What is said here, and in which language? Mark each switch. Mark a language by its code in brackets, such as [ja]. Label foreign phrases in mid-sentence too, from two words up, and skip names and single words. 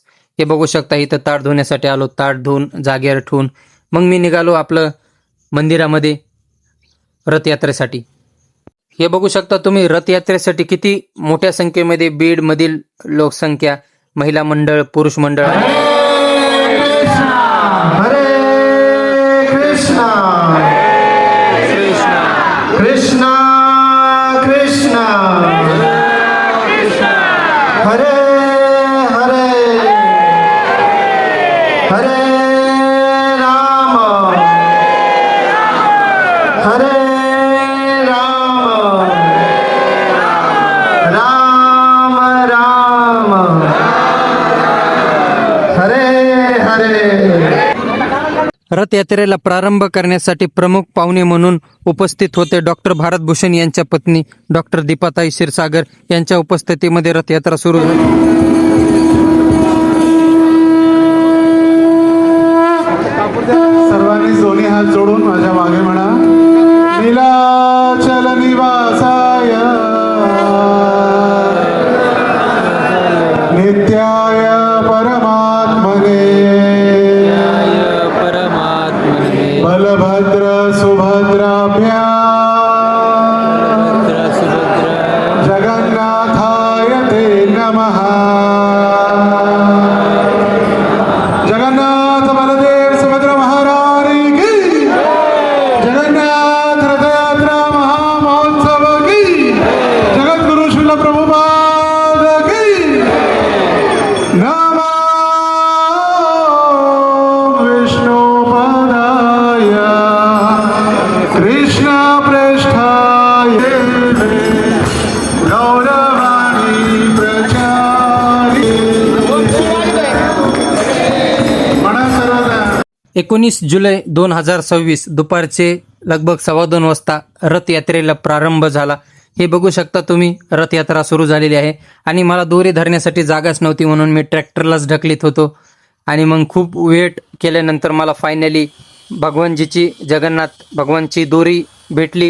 [mr] हे बघू शकता इथं ताट धुण्यासाठी आलो. ताट धुवून जागेवर ठेवून मग मी निघालो आपलं मंदिरामध्ये रथयात्रेसाठी. हे बघू शकता तुम्ही रथयात्रेसाठी किती मोठ्या संख्येमध्ये बीडमधील लोकसंख्या, महिला मंडळ, पुरुष मंडळ. [sa] हरे कृष्णा कृष्णा कृष्णा हरे हरे हरे राम हरे राम राम राम हरे हरे. [mr] रथयात्रेला प्रारंभ करण्यासाठी प्रमुख पाहुणे म्हणून उपस्थित होते डॉक्टर भारतभूषण यांच्या पत्नी डॉक्टर दीपाताई क्षीरसागर यांच्या उपस्थितीमध्ये रथयात्रा सुरू झाली. सर्वांनी दोन्ही हात जोडून माझ्या मागे म्हणा, [sa] नीलाचल निवासाय नित्याय परमात्मने बलभद्र सुभद्राभ्यां जगन्नाथाय ते नमः. [hi] जगन्नाथ बलदेव सुभद्रा महारानी की, जगन्नाथ रथयात्रा महामहोत्सव की, जगद्गुरु श्रील प्रभुपाद की. [sa] नमो विष्णुपदाय कृष्ण प्रेष्ठाय गौरवाणी प्रचारी. [mr] 19 जुलै 2026 दुपारचे लगभग 2:15 वाजता रथयात्रेला प्रारंभ झाला. हे बघू शकता तुम्ही रथयात्रा सुरू झालेली आहे. आणि मला दोरी धरण्यासाठी जागाच नव्हती म्हणून मी ट्रॅक्टरलाच ढकलीत होतो. आणि मग खूप वेट केल्यानंतर मला फायनली भगवानजीची, जगन्नाथ भगवानची दोरी भेटली.